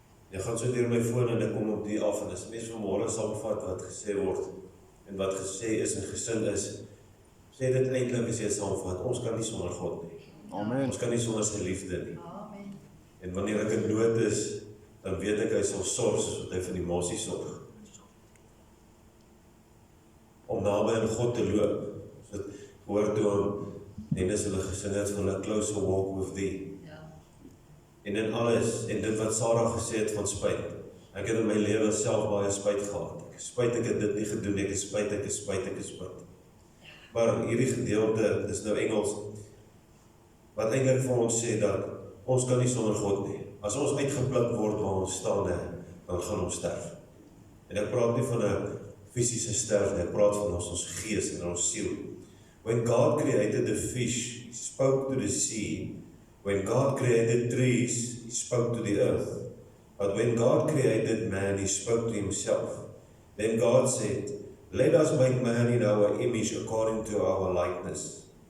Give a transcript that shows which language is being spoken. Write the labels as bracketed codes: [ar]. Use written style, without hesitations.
[af] Jy gaan so deur my foon en ek kom op die af en as mens vanmôre saamvat wat gesê word en wat gesê is en gesin is, sê dit eintlik as jy saamvat, ons kan nie sonder God nie. Amen. Ons kan nie sonder sy liefde nie. Amen. En wanneer ek in nood is, dan weet ek hy sal sorg soos wat hy vir die mossie sorg. Om naby aan God te loop, so dit hoor toe aan Dennis hulle gesing het van [en] 'a closer walk with thee. [af] Ja. En in alles, en dit wat Sarah gesê het van spyt. Ek het in my lewe self baie spyt gehad. Ek is spyt ek het dit nie gedoen, ek is spyt, ek is spyt, ek is spyt. Maar hierdie gedeelte, dis nou Engels, wat eintlik vir ons sê dat ons kan nie sonder God nie. As ons uitgepluk word waar ons staan, dan gaan ons sterf. En ek praat nie van 'n fisiese sterf nie, ek praat van ons gees en ons siel. [en] When God created the fish, He spoke to the sea. When God created trees, He spoke to the earth. But when God created man, He spoke to Himself. Then God said, "Let us make man in our image according to our likeness."